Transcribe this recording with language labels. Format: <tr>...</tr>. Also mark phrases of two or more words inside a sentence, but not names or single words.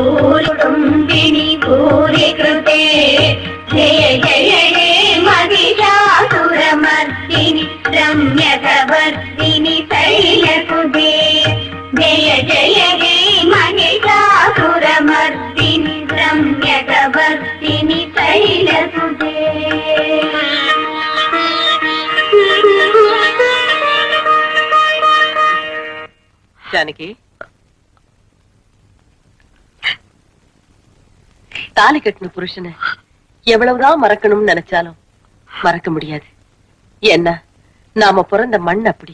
<sa>भूरि कृते जय जय हे महिषासुरमर्दिनि रम्यकवर्दिनि शैलसुते जय जय हे महिषासुरमर्दिनि रम्यकवर्दिनि शैलसुते</sa> <ta>जानकी தாலி கட்டின புருஷனை எவ்வளவுதான் மறக்கணும்னு நினைச்சாலும் மறக்க முடியாது. என்ன நாம பிறந்த மண் அப்படி.</ta>